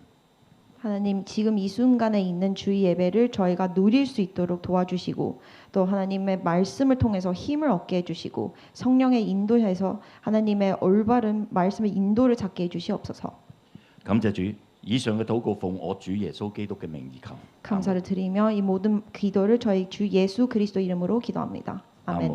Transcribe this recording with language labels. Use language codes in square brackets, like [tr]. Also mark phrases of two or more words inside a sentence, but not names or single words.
[ko] 하나님, 지금 이 순간에 있는 주의 예배를 저희가 누릴 수 있도록 도와주시고 또 하나님의 말씀을 통해서 힘을 얻게 해주시고 성령의 인도해서 하나님의 올바른 말씀의 인도를 찾게 해주시옵소서. [yue] 感謝主，以上嘅禱告奉我主耶穌基督嘅名而求。 [ko] 감사를 드리며 이 모든 기도를 저희 주 예수 그리스도 이름으로 기도합니다. 아멘.